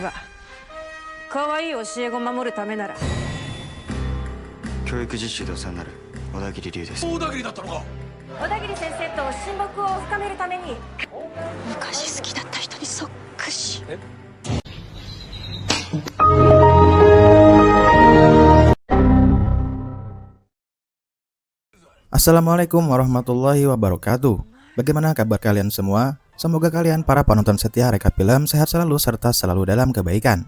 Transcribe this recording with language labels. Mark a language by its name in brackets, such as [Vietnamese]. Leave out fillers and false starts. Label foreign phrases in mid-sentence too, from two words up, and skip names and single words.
[Japanese] 可愛い教え子を守るためなら教育実習でお世話になる小田切龍です。小田切だったのか。小田切先生と親睦を深めるために昔好きだった人にそっくし。 [Arabic] السلام عليكم ورحمة الله وبركاته. [Indonesian] Bagaimana kabar kalian semua? Semoga kalian para penonton setia Rekap Film sehat selalu serta selalu dalam kebaikan.